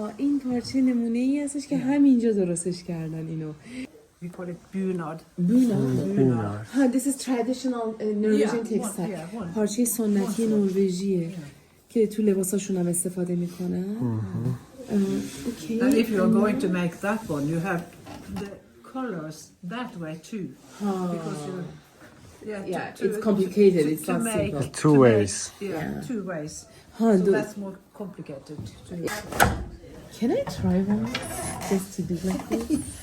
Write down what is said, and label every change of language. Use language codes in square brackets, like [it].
[fa] این پارچه نمونه ای هستش که همینجا درستش کردن اینو. [en] We call it bunad. Bunad. This is traditional Norwegian textile. Yeah. [fa] پارچه سنتی نروژیه که تو لباساشون هم استفاده میکنن. [en] Okay. And if you are going to make that one, you have the colors that way too. Because you, It's complicated. It's to not make simple. Two ways. two ways. So that's more complicated. Can I try one just to do like this?